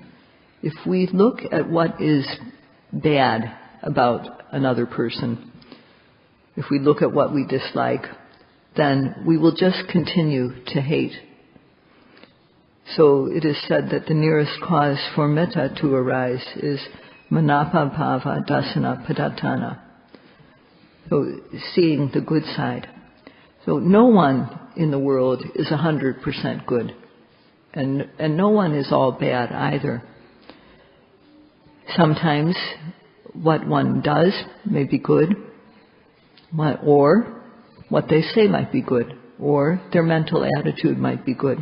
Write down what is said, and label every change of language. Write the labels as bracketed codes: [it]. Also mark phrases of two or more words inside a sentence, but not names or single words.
[en] If we look at what is bad about another person, if we look at what we dislike, then we will just continue to hate. So it is said that the nearest cause for metta to arise is [pi] manapa bhava dasana padatana. [en] So seeing the good side. So no one in the world is 100% good. And no one is all bad either. Sometimes what one does may be good, or what they say might be good, or their mental attitude might be good.